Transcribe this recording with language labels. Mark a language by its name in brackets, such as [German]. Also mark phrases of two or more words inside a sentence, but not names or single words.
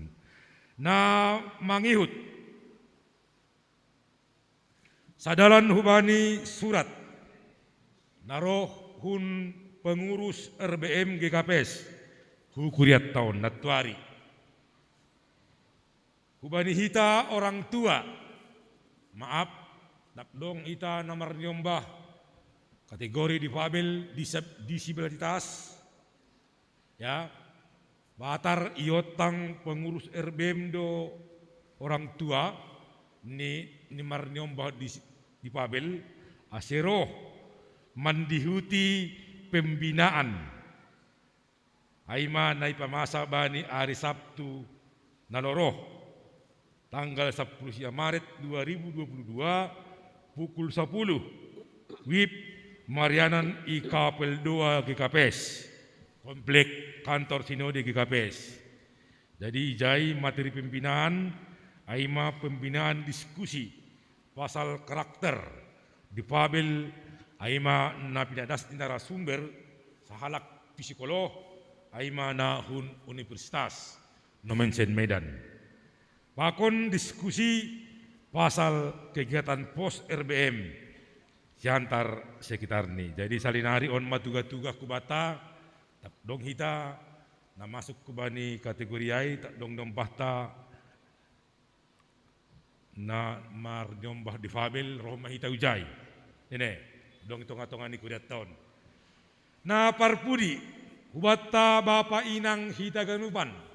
[Batak Simalungun] Na mangihut sadalan hubani surat naroh hun [Indonesian] pengurus RBM GKPS [Batak Simalungun] hu kuriat tahun natuari. Hubani hita [Indonesian] orang tua maaf [Batak Simalungun] napdong ita nomor nyombah [Indonesian] kategori difabel disabilitas [Batak Simalungun] ya batar iotang [Indonesian] pengurus RBM [Batak Simalungun] do orang tua ni marnyombah difabel asero mandihuti pembinaan aima nai pamasa bani [Indonesian] hari Sabtu [Batak Simalungun] naloroh [Indonesian] tanggal 10 Maret 2022 pukul 10 WIB [Batak Simalungun] Marianan i Kapel 2 GKPS, [Indonesian] komplek kantor sinode GKPS. [Batak Simalungun] Jadi ijai [Indonesian] materi pembinaan, [Batak Simalungun] aima [Indonesian] pembinaan diskusi [Batak Simalungun] pasal karakter di Pabel, aima na pinadas di narasumber sahalak psikolog, aima na universitas nomensen Medan. Pakon diskusi pasal [Indonesian] kegiatan pos RBM siantar sekitar [Batak Simalungun] ni. Jadi salinari on matuga-tuga kubata tak dong hita na masuk kubani kategori ai tak dong bahta na mar nyombah difabel roh mahita ujai. Ini dong tonga-tonga ni kudat tahun. Na parpudi kubata bapa inang hita ganupan.